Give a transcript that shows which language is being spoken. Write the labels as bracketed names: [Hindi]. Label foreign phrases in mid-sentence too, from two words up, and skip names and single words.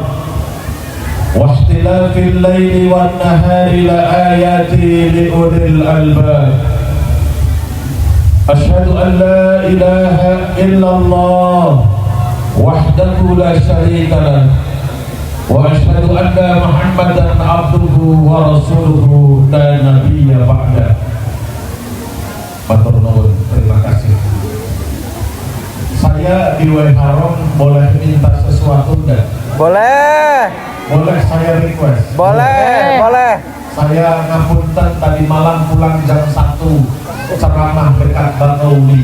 [Arabic] واختلاف الليل والنهار لآيات لأولي الألباب. أشهد أن لا إله إلا الله وحده لا شريك له. وأشهد أن محمدا عبده ورسوله لا نبي بعد. [Javanese] Matur nuwun, [Indonesian] terima kasih. Saya di Haram boleh minta sesuatu enggak? Boleh. Boleh saya request? Boleh. Saya ngapunten tadi malam pulang jam 1 ceramah dekat Bakauli.